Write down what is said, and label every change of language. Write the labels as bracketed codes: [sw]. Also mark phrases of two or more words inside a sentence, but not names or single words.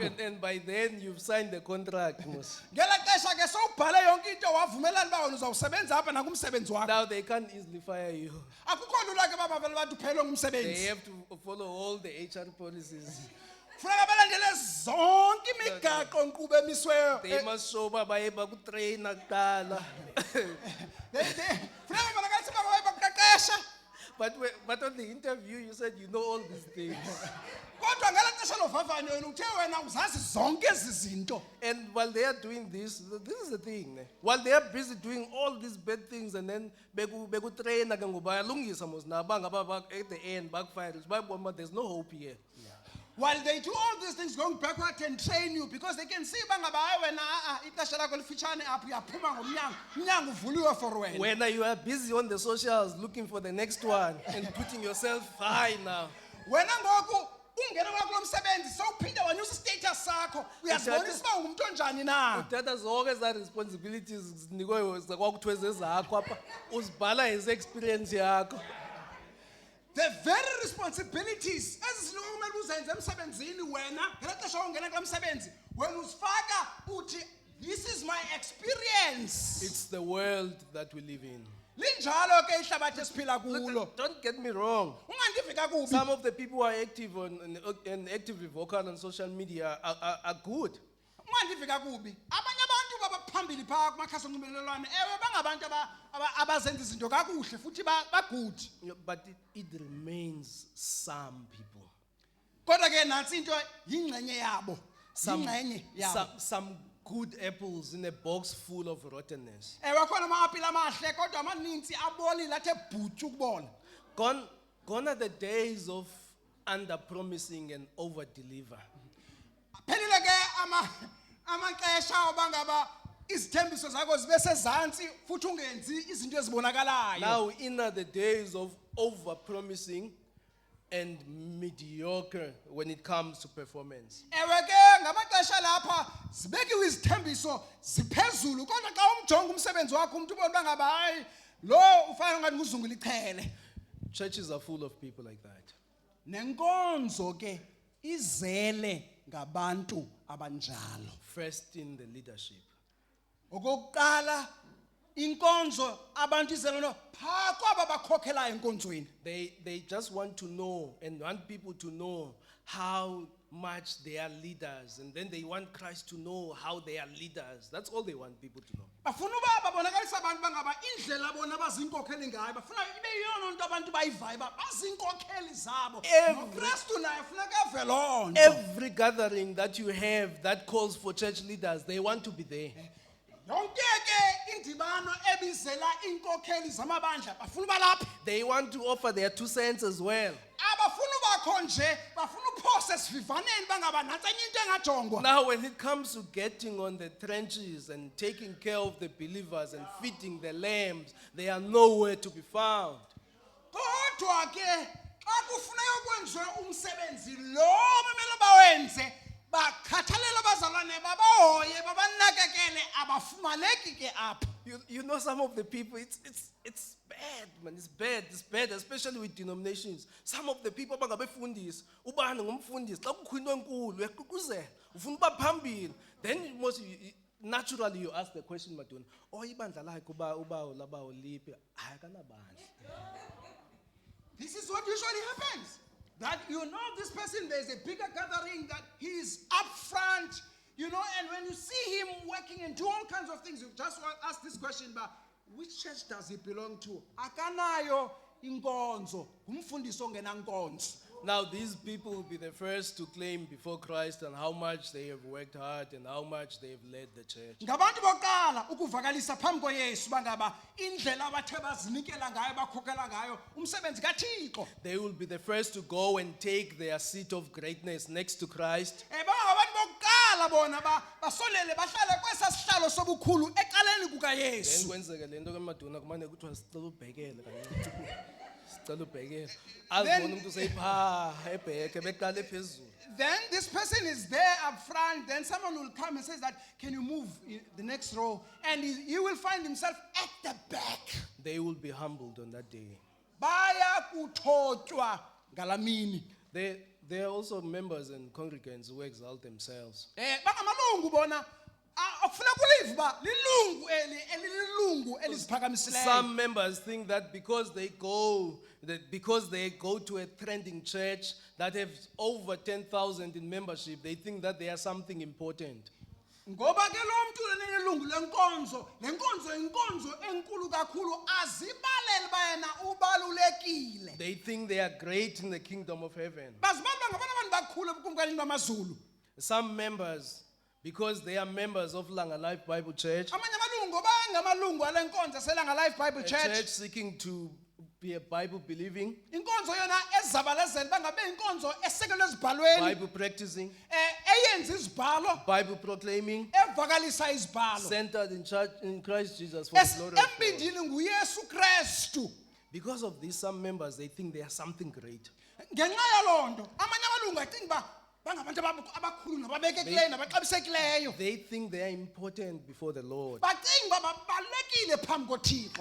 [en] And by then you've signed the contract, [xh] Mos. Ngela xesha ke sowubhale yonke into wavumelana uba wena uzawusebenza apha nakumsebenzi wakho. [en] Now they can't easily fire you. [xh] Akukho lula ke baba vele bathi uphelwe [en] They [xh] ngumsebenzi. [en] have to follow all the HR policies. [xh] Funeka balandele zonke imigaqo nkqubo emisweyo. [en] They must show [xh] uba baye bakutrayina kuqala. Funeka bonakalisa uba baye bakuqeqesha. [en] But on the interview you said you know all these things. [xh] Kodwa ngela xesha lovavanyo wena uthe wena uzazi zonke ezi zinto. [en] And while they are doing this is the thing. Ne? While they are busy doing all these bad things and then [xh] bekutraina ke ngoba bayalungisa mos naba ngaba [en] at the end backfire. There's no hope here. While they do all these things going backward and train you because they can see [xh] bangaba hayi wena ixesha lakho lifitshane apho uyaphuma ngomnyango umnyango uvuliwe [en] for wena. When you are busy on the socials looking for the next one and putting yourself high now. [xh] Wena ngoku ungena kwakho lomsebenzi sowuphinde wanyusa status sakho uyazibonisa uba ungumuntu onjani na. Uthatha zonke eza responsibilities zinikwe kwakuthiwe zezakho apha uzibhala [en] as experience [xh] yakho. [en] The very responsibilities [xh] ezisinike kumele uzenze emsebenzini wena ngela xesha ungena kulaa msebenzi wena uzifaka uthi [en] this is my experience. It's the world that we live in. [xh] Linjalo ke ihlabathi esiphila kulo. [en] Don't get me wrong. [xh] Ungandivi kakubi. [en] Some of the people who are active and actively vocal on social media are good. [xh] Ungandivi kakubi. Abanye abantu babaphambili phaa kumakhasi onxibelelwano ewe bangabantu abazenza izinto kakuhle futhi bagood. [en] But it remains some people. [xh] Kodwa ke nantsi into yingcenye yabo. Yingcenye yabo. [en] Some good apples in a box full of rottenness. [xh] Ewe khona ama-apile amahle kodwa amaninzi abolile athe bhutsu ukubola. [en] Gone are the days of under-promising and over-deliver. [xh] Phelile ke amaxesha obangaba izithembiso zakho zibe sezantsi futhi ungenzi izinto ezibonakalayo. [en] Now in are the days of over-promising and mediocre when it comes to performance. [xh] Ewe ke ngamaxesha lapha zibekiwe izithembiso ziphezulu kodwa xa umjonga umsebenzi wakho umuntu ubona bangaba hayi lo ufana ngathi nguzungula ichele. [en] Churches are full of people like that. [xh] Nenkonzo ke izele ngabantu abanjalo. [en] First in the leadership. [xh] Okokuqala inkonzo abantu izelo phaa kwaba bakhokhelayo enkonzweni. [en] They just want to know and want people to know how much they are leaders, and then they want Christ to know how they are leaders. That's all they want people to know. [xh] Bafuna uba babonakalisa abantu bangaba indlela bona bazinkokheli ngayo bafuna ibe yiyona nto abantu bayivayo bazinkokheli zabo. noKristu naye funeka eve loo nto. [en] Every gathering that you have that calls for church leaders, they want to be there. [xh] Yonke ke indibano ebizela inkokheli zamabandla bafuna balapha. [en] They want to offer their 2 cents as well. [xh] Abafuna ubakho nje bafuna uphose esivivaneni bangaba nantsi enye into engajongwa. [en] Now when it comes to getting on the trenches and taking care of the believers and feeding the lambs, they are nowhere to be found. [xh] Kodwa ke xa kufuneka kwenziwe umsebenzi lo bamele bawenze bakhathalela abazalwane babahoye babanakekele abafumaneki ke apha. [en] You know some of the people, it's bad, man. It's bad, especially with denominations. Some of the people [xh] bangabefundisi, ubani ngumfundisi, xa kukho into enkulu uyaququzela, ufuna uba phambili. [en] Then naturally you ask the question, Madonna, [xh] ibandla lakhe ubawo labawo liphi? Akanabandla. [en] This is what usually happens. That you know this person, there's a bigger gathering that he's up front, and when you see him working and do all kinds of things, you just want to ask this question, but which church does he belong to? [xh] Akanayo inkonzo, umfundisi ongena nkonzo. [en] Now these people will be the first to claim before Christ and how much they have worked hard and how much they have led the church. [xh] Ngabantu bokuqala ukuvakalisa phambi koYesu bangaba indlela abathe bazinikela ngayo bakhokhela ngayo umsebenzi kaThixo. [en] They will be the first to go and take their seat of greatness next to Christ. [xh] Bangabantu bokuqala bona basolele bahlale kwesa sihlalo sobukhulu eqaleni kukaYesu. Then kwenzeke lento ke Madonna kumane kuthiwa sicela ubhekele kancinci. Sicela ubhekele. Azibona umuntu useyipha ebheke beqale phezulu. [en] Then this person is there up front. Then someone will come and says that, can you move the next row? And he will find himself at the back. they will be humbled on that day. [xh] baya kuthotywa ngalamini. [en] They are also members and congregants who exalt themselves. [xh] Bangamalungu bona akufuneka ulive ba lilungu elilungu eliziphakamisileyo. [en] Some members think that because they go to a trending church that have over 10,000 in membership, they think that they are something important. [xh] Ngoba ke lo mntu lenilungu lenkonzo inkonzo enkulu kakhulu azibalele bayena ubalulekile. [en] They think they are great in the kingdom of heaven. [xh] Bazibamba ngabona abantu bakhulu ebukumkanini bamazulu. [en] Some members, because they are members of Langa Life Bible Church, [xh] Amanye amalungu bangamalungu alenkonzo selanga Life Bible [en] a Church. church seeking to be a Bible believing, [xh] Inkonzo yona ezabalezela bangabe inkonzo esekelwe ezibhalweni. [en] Bible practicing, [xh] Eyenza izibhalo, [en] Bible proclaiming, [xh] evakalisa izibhalo. [en] centered in church in Christ Jesus for the glory of God. [xh] Embindini nguYesu Kristu. [en] Because of this, some members they think they are something great. [xh] Ngenxa yalonto amanye amalungu acinga ba bangabantu abakhulu nababekekileyo nabaxabisekileyo. [en] They think they are important before the Lord. [xh] Bacinga ba babalekile phambi koThixo.